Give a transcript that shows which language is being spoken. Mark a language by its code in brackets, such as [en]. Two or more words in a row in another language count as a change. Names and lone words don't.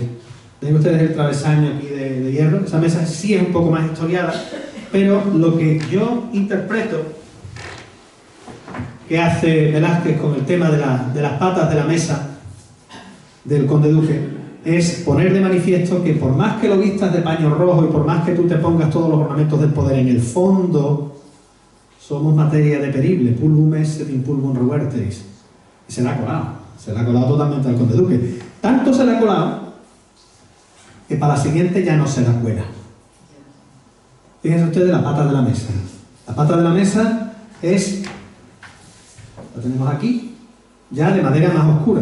[es] Ven ustedes el travesaño aquí de hierro. Esa mesa sí es un poco más historiada, pero lo que yo interpreto que hace Velázquez con el tema de las patas de la mesa del Conde Duque es poner de manifiesto que por más que lo vistas de paño rojo y por más que tú te pongas todos los ornamentos del poder, en el fondo somos materia de perible, [la] pulvum est et in pulvum reverteris. [es] Y se la ha colado totalmente al Conde Duque. Tanto se la ha colado que para la siguiente ya no se la cuela. Fíjense ustedes la pata de la mesa. La pata de la mesa es, la tenemos aquí, ya de madera más oscura.